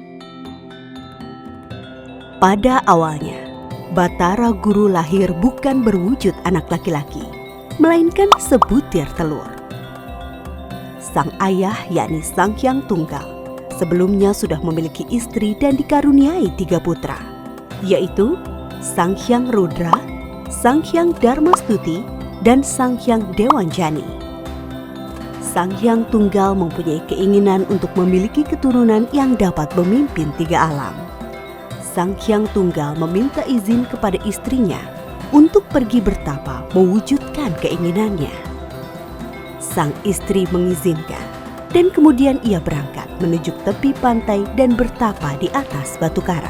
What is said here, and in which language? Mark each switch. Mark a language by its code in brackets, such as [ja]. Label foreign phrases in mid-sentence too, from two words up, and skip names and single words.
[id] Pada awalnya, Batara Guru lahir bukan berwujud anak laki-laki, melainkan sebutir telur. Sang ayah yakni Sang Hyang Tunggal sebelumnya sudah memiliki istri dan dikaruniai 3 putra, yaitu Sang Hyang Rudra, Sang Hyang Dharmastuti, dan Sang Hyang Dewanjani. Sang Hyang Tunggal mempunyai keinginan untuk memiliki keturunan yang dapat memimpin 3 alam. Sang Hyang Tunggal meminta izin kepada istrinya untuk pergi bertapa mewujudkan keinginannya. Sang istri mengizinkan dan kemudian ia berangkat menuju tepi pantai dan bertapa di atas batu karang.